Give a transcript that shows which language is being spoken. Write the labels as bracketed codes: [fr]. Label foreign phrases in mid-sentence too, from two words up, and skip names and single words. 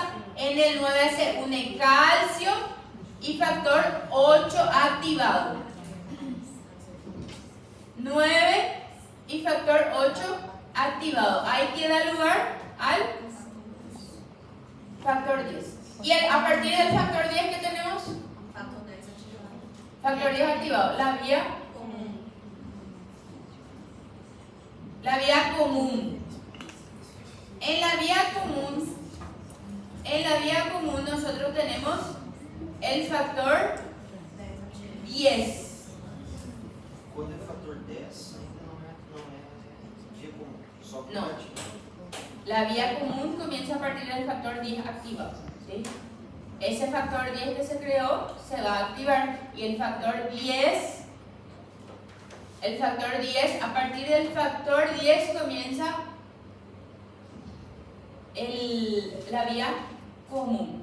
[es] En el 9 se une calcio y factor 8 activado. 9 y factor 8 activado. Ahí queda lugar al factor 10. Y a partir del factor 10, ¿qué tenemos? [pt] Fator 10 ativado. [es] Factor 10 activado. La vía [pt] Comum. [es] En la vía común nosotros tenemos el factor 10. [pt] Quando é fator 10, ainda não é via comum, só por [es] No. [pt] partícula. [es] La vía común comienza a partir del factor 10 activado, ¿sí? Ese factor 10 que se creó se va a activar y el factor 10, a partir del factor 10 comienza la vía común.